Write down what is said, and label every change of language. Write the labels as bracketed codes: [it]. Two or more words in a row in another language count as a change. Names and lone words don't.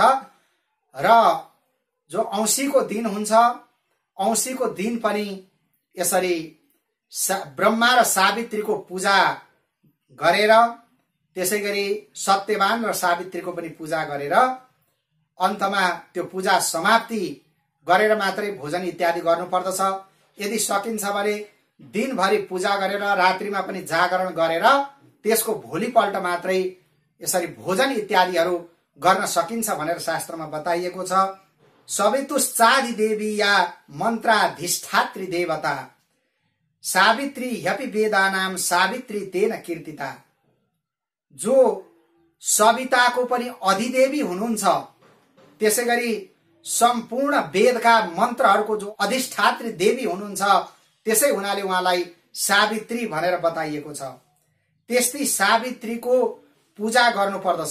[ne] र जो औँसीको दिन हुन्छ, औँसीको दिन पनि यसरी ब्रह्मा र सावित्रीको पूजा गरेर, त्यसैगरी सत्यवान र सावित्रीको पनि पूजा गरेर अन्तमा त्यो पूजा समाप्ति गरेर मात्रै भोजन इत्यादि गर्नुपर्दछ। यदि सकिन्छ भने दिनभरि पूजा गरेर रात्रिमा पनि जागरण गरेर त्यसको भोलिपल्ट मात्रै यसरी भोजन इत्यादिहरू गर्न सकिन्छ भनेर शास्त्रमा बताइएको छ। [sa] सवितुश्चादि देवी या मन्त्राधिष्ठात्री देवता सावित्री ह्यपि वेदानाम सावित्री तेन कीर्तिता। [ne] जो सविताको पनि अधिदेवी हुनुहुन्छ, त्यसैगरी सम्पूर्ण वेदका मन्त्रहरूको जो अधिष्ठात्री देवी हुनुहुन्छ, त्यसै हुनाले उहाँलाई सावित्री भनेर बताइएको छ। त्यस्तै सावित्रीको पूजा गर्नुपर्दछ।